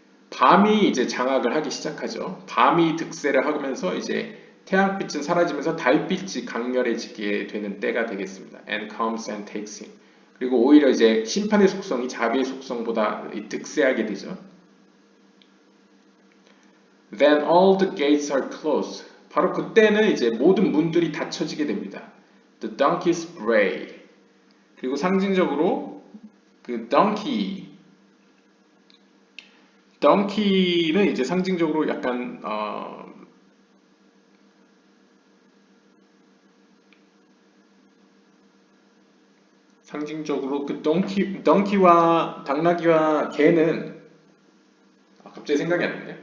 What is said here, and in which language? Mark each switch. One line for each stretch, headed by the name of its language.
Korean: 밤이 이제 장악을 하기 시작하죠. 밤이 득세를 하면서 이제 태양빛은 사라지면서 달빛이 강렬해지게 되는 때가 되겠습니다.
English: And comes and takes him.
Korean: 그리고 오히려 이제 심판의 속성이 자비의 속성보다 득세하게 되죠.
English: Then all the gates are closed.
Korean: 바로 그때는 이제 모든 문들이 닫혀지게 됩니다.
English: The donkeys bray.
Korean: 그리고 상징적으로 그 donkey는 이제 상징적으로 약간 상징적으로 그 donkey와 당나귀와 개는 갑자기 생각이 안 나네요.